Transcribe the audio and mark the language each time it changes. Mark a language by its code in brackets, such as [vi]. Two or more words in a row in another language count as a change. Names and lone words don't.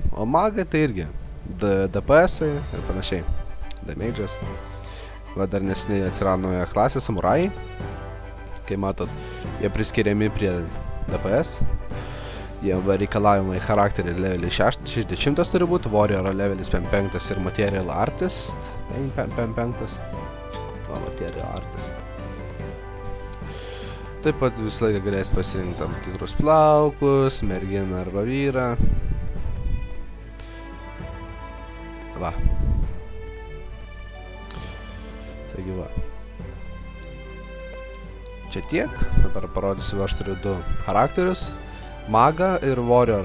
[lt] O magai tai irgi DPS ir panašiai. Damages. Va dar nesiniai atsirado nauja klasė, samurai. Kai matot, jie priskiriami prie DPS. Jie reikalavimai charakterį levelis 60 turi būti, warrior levelis 55 ir [en] material artist [lt] 55. [en] Va, material artist. [lt] Taip pat visą laiką galės pasirinkti tam tikrus plaukus, merginą arba vyrą. Va. Taigi va. Čia tiek, dabar parodysiu, aš turiu 2 charakterius, magą ir warriorą.